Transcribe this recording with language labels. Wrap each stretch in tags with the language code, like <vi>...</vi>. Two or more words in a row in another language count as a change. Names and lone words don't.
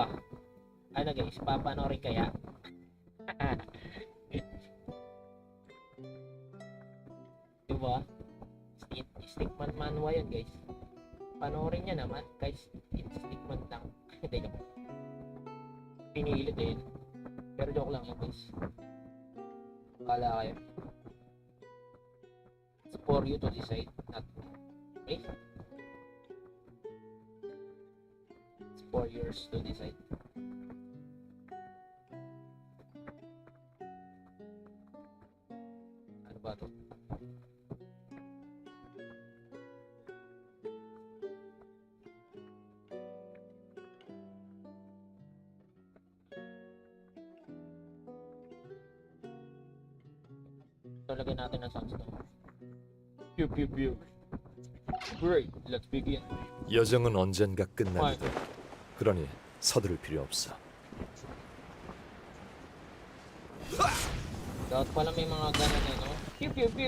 <tl>Ano, guys? Papanoorin kaya? Diba? Stickman manhwa yun, guys. Panoorin niya naman, guys. Stickman lang. Hindi naman. Pinilit eh. Pero joke lang yun, guys. Kala kayo.</tl> <en>It's for you to decide, not okay? It's for yours to decide.</en> <tl>Ano ba to? Lagyan natin ng soundstone.</tl> <en>Pew. Great, let's begin.</en> <ko>여정은 언젠가 끝나리다. 그러니 서두를 필요 없어.</ko> <tl>Dapat pala may mga ganun eh, no? Pew.</tl>